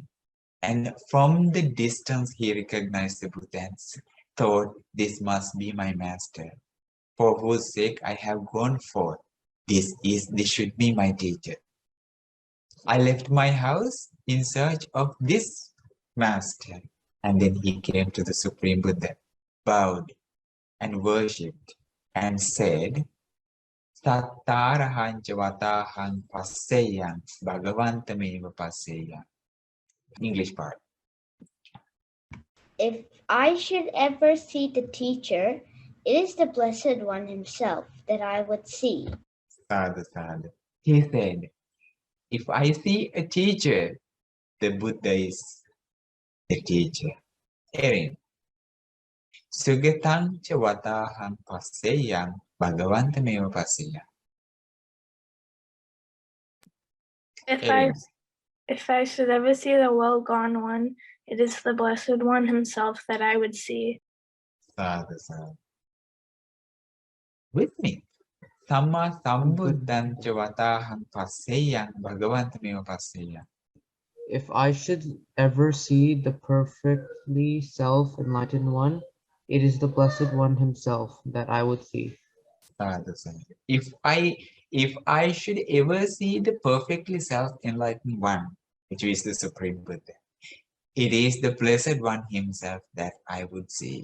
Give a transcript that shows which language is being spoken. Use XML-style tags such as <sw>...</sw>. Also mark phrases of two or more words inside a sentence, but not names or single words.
<en>And from the distance, he recognized the Buddha and thought, "This must be my master, for whose sake I have gone forth. This should be my teacher. I left my house in search of this master." And then he came to the Supreme Buddha, bowed and worshipped, and said,</en> <pi>"Sattarahang javatahang passeyang bhagavantameva passeyang."</pi> <en>English part. If I should ever see the teacher, it is the Blessed One himself that I would see.</en> <pi>Sadhu, sadhu.</pi> <en>He said, if I see a teacher, the Buddha is the teacher. Erin.</en> <pi>Sugatang cha vatahang passeyang bhagavantameva passeyang.</pi> <en>If I should ever see the well-gone one, it is the Blessed One himself that I would see.</en> <pi>Sadhu, sadhu.</pi> <en>With me.</en> <pi>Samma sambuddhang cha vatahang passeyang bhagavantameva passeyang.</pi> <en>If I should ever see the perfectly self-enlightened one, it is the Blessed One himself that I would see.</en> <pi>Sadhu, sadhu.</pi> <en>If I should ever see the perfectly self-enlightened one, which is the Supreme Buddha, it is the Blessed One himself that I would see.</en>